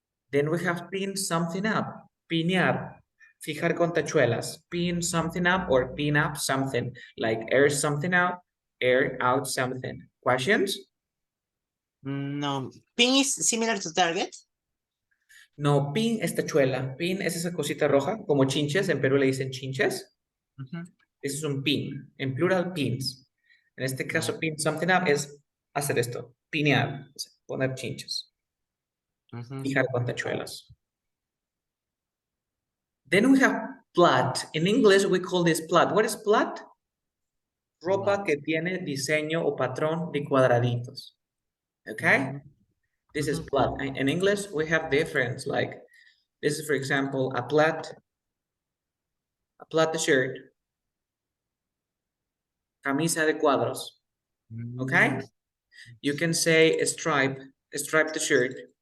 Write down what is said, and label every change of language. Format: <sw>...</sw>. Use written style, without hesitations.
<en>Then we have pin something up,</en> <es>pinear, fijar con tachuelas,</es> <en>pin something up or pin up something, like air something out, air out something. Questions? No. Pin is similar to target?</en> <es>No, pin es tachuela. Pin es esa cosita roja, como chinches. En Perú le dicen chinches. Ese es un pin. En plural, pins. En este caso, pin something up es hacer esto. Pinear. Poner chinches. Fijar con tachuelas.</es> <en>Then we have plat. In English, we call this plat. What is plat?</en> <es>Ropa que tiene diseño o patrón de cuadraditos.</es> <en>Okay? This is plat. In English, we have different, like, this is, for example, a plat shirt,</en> <es>camisa de cuadros,</es> <en>okay? You can say a striped shirt.</en>